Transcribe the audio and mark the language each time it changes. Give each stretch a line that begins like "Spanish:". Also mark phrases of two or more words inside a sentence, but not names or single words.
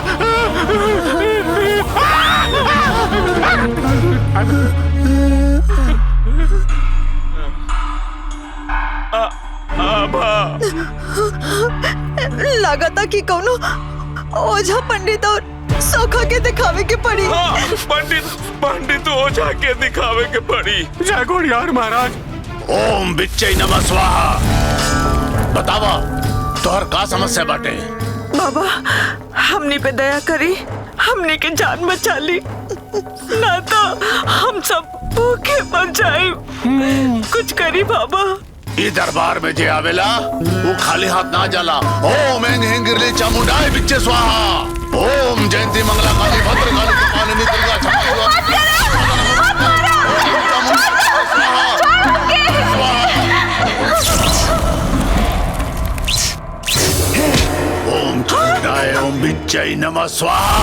Bhojpuri: लगाता कि कौनो ओझा पंडित और सोखा के दिखावे के पड़ी। पंडित ओझा के दिखावे के पड़ी। जय घोड़ियार महाराज।
Sanskrit: ओम बिच्चै नमः स्वाहा।
Bhojpuri: बतावा तोहर का समस्या बाटे? बाबा हमनी पे दया करी, हमनी के जान बचा ली, ना तो हम सब भूखे मर जाए। कुछ करी बाबा। ई दरबार में जे आवेला वो खाली हाथ ना जाला।
Sanskrit: ओम ऐं ह्रीं गिरली चामुंडाय बिच्चे स्वाहा। ओम जयंती मंगला काली भद्र काली कपालिनी दुर्गा क्षमा। ओम चामुंडाय ओम बिच्चै नमः स्वाहा।